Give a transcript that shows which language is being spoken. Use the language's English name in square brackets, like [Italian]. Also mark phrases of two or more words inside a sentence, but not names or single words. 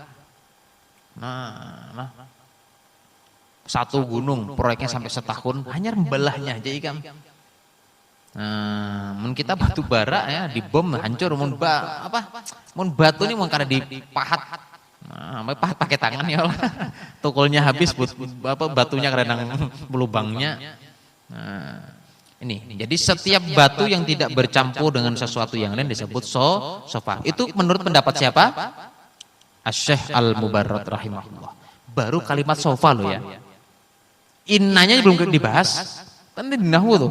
[Indonesian] Nah. Satu gunung proyeknya sampai setahun hanya membelahnya aja ikan. [Banjar] Nah, mun kita batu bara ya dibom hancur mun batu ini mun kada dipahat. [Indonesian] Nah, pahat pakai tangan ya Allah. Tukulnya habis batunya kadang lubangnya. Nah, ini jadi setiap batu yang tidak bercampur dengan sesuatu yang lain disebut sofa. Itu menurut pendapat siapa? Asy-Syaikh Al-Mubarrad rahimahullah. Baru kalimat sofa loh ya. Innanya belum dibahas, kan di nahwu tuh.